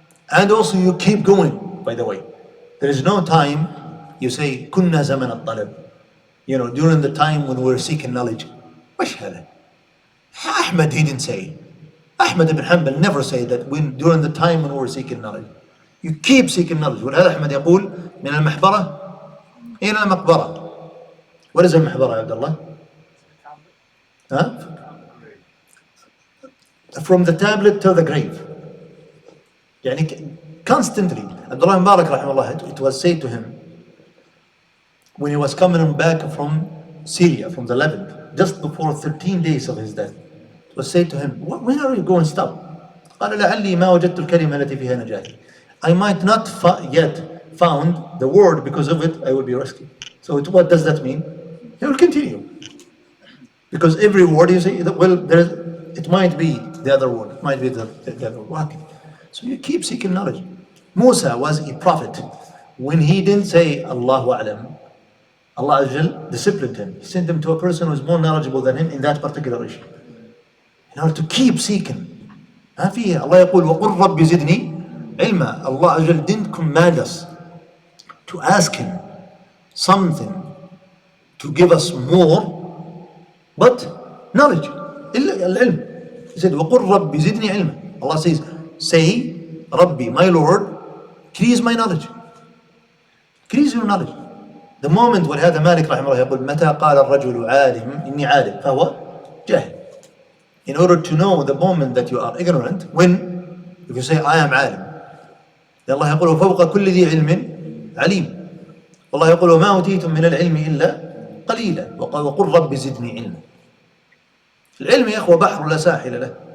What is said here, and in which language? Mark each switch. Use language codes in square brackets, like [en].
[en] And also you keep going, by the way. There is no time, you say, [ar] كنا زمن الطلب. [en] During the time when we're seeking knowledge. [ar] وش هذا? [en] Ahmad, he didn't say. Ahmad ibn Hanbal never said that during the time when we're seeking knowledge. You keep seeking knowledge. [ar] ولهذا أحمد يقول من المحبرة إلى المقبرة. [en] What is المحبرة يا عبد الله? From the tablet to the grave. Constantly. Abdullah Mubarak rahimahullah, it was said to him when he was coming back from Syria, from the Levant, just before 13 days of his death. It was said to him, when are you going to stop? [ar] قال لعلي ما وجدت الكلمة التي فيها نجاة. [en] I might not yet found the word, because of it I will be rescued. So what does that mean? He will continue. Because every word you say, it might be the other word, it might be the other word. So you keep seeking knowledge. Musa was a prophet. When he didn't say Allahu A'lam, Allah Ajal disciplined him. He sent him to a person who is more knowledgeable than him in that particular issue. In order to keep seeking. [ar] ما فيها. Allah يقول وقل رب زدني علما. [en] Allah Ajal didn't command us to ask him something to give us more, but knowledge. [ar] العلم. [en] He said [ar] وقل رب زدني علما. [en] Allah says, say, Rabbi, my Lord, increase my knowledge. Increase your knowledge. The moment [ar] ولهذا مالك رحمه الله يقول متى قال الرجل عالم إني عالم فهو جاهل. [en] in order to know the moment that you are ignorant, when if you say I am عالم, [ar] الله يقول فوق كل ذي علم عليم. والله يقول ما أوتيتم من العلم إلا قليلا وقل رب زدني علما. العلم يا أخوة بحر لا ساحل له.